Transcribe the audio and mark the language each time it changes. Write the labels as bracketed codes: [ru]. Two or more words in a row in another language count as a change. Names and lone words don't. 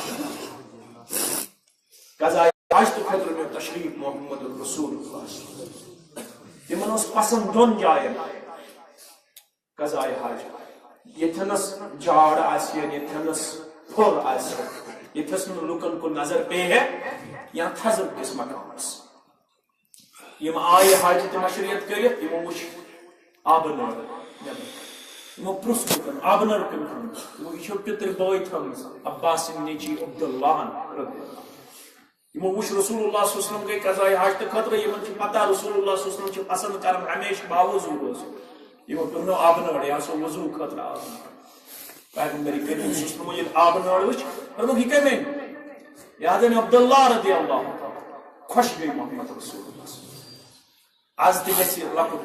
[ks] قضائے حاجتہٕ خٲطرٕ نیوٗ تشریف محمد رسول اللہ تِمن اوس پسند دۄن جاین قضائے حاجت ییٚتھٮ۪نس جاڑ آسہِ ییٚتھٮ۪نس پھۄل آسہِ ییٚتھٮ۪س نہٕ لُکن کُن نظر پیٚیہِ یا تھزر کِس مقامس یِم آیہِ حاجتہِ مشریت کٔرِتھ یِمو وٕچھ آبہٕ نٲر یِمو پرُژھ لُکن آبہٕ نٲر کٔمۍ تھٲومٕژ یِمو یہِ چھو پِتٕر بٲے تھٲومٕژ عباس سٕنٛدۍ نیٚچی عبداللہ یِمو وٕچھ [ar] رسول اللہ صلی اللہ علیہ وسلم [ks] گٔے قضائے حاجتہٕ خٲطرٕ یِمن چھِ پتہ [ar] رسول اللہ صلی اللہ علیہ وسلم [ks] چھِ پسند کران ہمیشہٕ باوضوٗ روزُن یِمو پیوٚونو آبہٕ نٲر یا سۄ وضوٗ خٲطرٕ آبہٕ نٲر پیغمبر کریم [ar] صلی اللہ علیہ وسلم [ks] ییٚلہِ آبہٕ نٲر وٕچھ دوٚپُکھ یہِ کَمہِ أنۍ یہِ حظ أنۍ عبداللہ [ar] رضی اللہ [ks] خۄش گٔے محمد رسول اللہ آز تہِ گژھِ لۄکُٹ